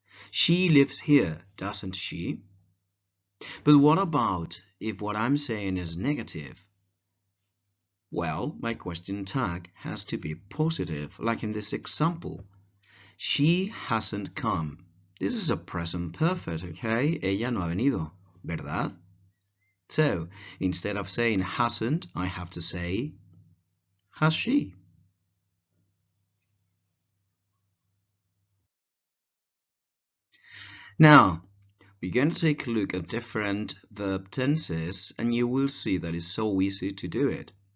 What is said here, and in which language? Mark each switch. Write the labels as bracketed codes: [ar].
[en] She lives here, doesn't she? But what about if what I'm saying is negative? Well, my question tag has to be positive, like in this example. She hasn't come. This is a present perfect, okay? [es] Ella no ha venido, ¿verdad? [en] So, instead of saying hasn't, I have to say, has she? Now, we're going to take a look at different verb tenses, and you will see that it's so easy to do it.